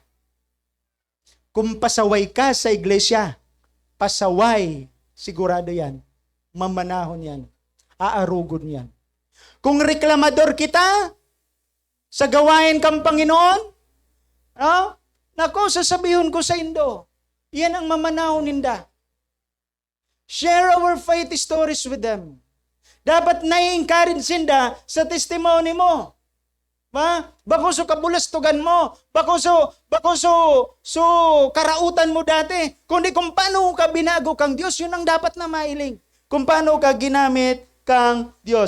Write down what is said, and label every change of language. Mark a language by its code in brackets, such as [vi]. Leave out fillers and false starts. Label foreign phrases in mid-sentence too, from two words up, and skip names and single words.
[tl] Kung pasaway ka sa iglesia, pasaway, sigurado yan. [bik] Mamanahon yan. Aarugon yan. Kung reklamador kita, sa gawain kang Panginoon, [tl] nako, sasabihin ko [bik] sa Indo, yan ang mamanahon ninda. [en] Share our faith stories with them. [bik] Dapat na-encourage sinda sa testimony mo. Bako so kabulastugan mo, bako so karautan mo dati. [tl] Kundi kung paano ka binago kang Diyos, yun ang dapat na mailing. Kung paano ka ginamit kang Diyos.